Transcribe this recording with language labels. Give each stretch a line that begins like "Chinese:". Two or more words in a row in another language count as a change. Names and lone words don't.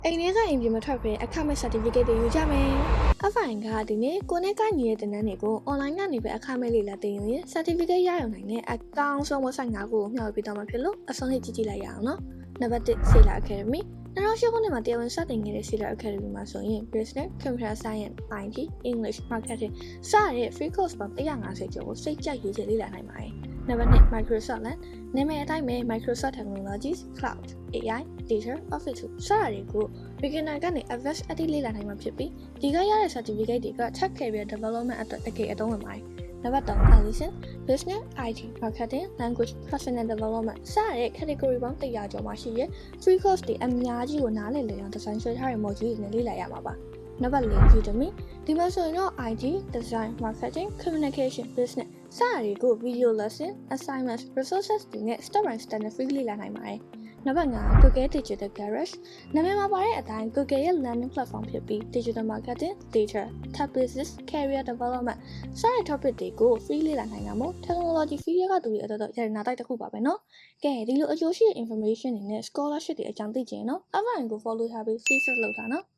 Burmese: အိမ်ထဲကအိမ်ပြင်မထွက်ဘဲအခမဲ့ certificate တွေယူကြမယ်။ FIN ကဒီနေ့ကိုနဲ့ကညီရဲ့တင်တန်းတွေကို online ကနေပဲအခမဲ့လေ့လာသင်ယူရင် certificate ရယူနိုင်တဲ့အကောင်းဆုံး website 5 ခုကိုမျှဝေပေးတော့မှာဖြစ်လို့အဆုံးထိကြည့်လိုက်ရအောင်နော်။နံပါတ်1 Sailor Academy 2008ခုနှစ် မှာတရားဝင်စတင်ခဲ့တဲ့ Sailor Academy မှာဆိုရင်
English: Business, Computer Science, IT, English, Marketing
Burmese: စတဲ့
English: free course
Burmese: ပေါင်း150ကျော်ကိုစိတ်ကြိုက်ရေးချလေ့လာနိုင်ပါတယ်။နံပါတ်2 Microsoft နာမည်အတိုင်းပဲ
English: Microsoft Technologies, Cloud, AI, Data, Office
Burmese: စတာတွေကို beginner ကနေ advanced အထိလေ့လာနိုင်မှာဖြစ်ပြီးဒီကရတဲ့ certificate တွေက
English: tech career development
Burmese: အတွက်တကယ်အသုံးဝင်ပါတယ်။နံပါတ်3 Allison,
English: Business, IT, Marketing, Language, Personal Development
Burmese: စတဲ့ category ပေါင်း 100ကျော်မှာရှိတဲ့
English: free course
Burmese: တွေအများကြီးကိုနားလည်လည်အောင် design ဆွဲထားတဲ့ module တွေနဲ့လေ့လာရမှာပါ။နံပါတ်4 Udemy ဒီမှာဆိုရင် တော့
English: IT, Design, Marketing, Communication, Business
Burmese: စတာတွေကို
English: video lesson, assignments, resources
Burmese: တွေနဲ့
English: step by step
Burmese: နဲ့ free လေ့လာနိုင်ပါတယ်။နံပါတ်5
English: Google Digital Garage
Burmese: နာမည်မှာပါတဲ့အတိုင်း Google ရဲ့
English: learning platform
Burmese: ဖြစ်ပြီး
English: digital marketing, data, tech business, career development
Burmese: စတဲ့ topic တွေကို free လေ့လာနိုင်တာမို့
English: technology field
Burmese: ကသူတွေအတွက်တော့ရတနာတိုက်တစ်ခုပါပဲနော်။ကဲဒီလိုအကျိုးရှိတဲ့ information တွေနဲ့ scholarship တွေအကြောင်းသိချင်ရင်တော့ FIN ကို follow ထားပြီး
English: free search
Burmese: လုပ်တာနော်။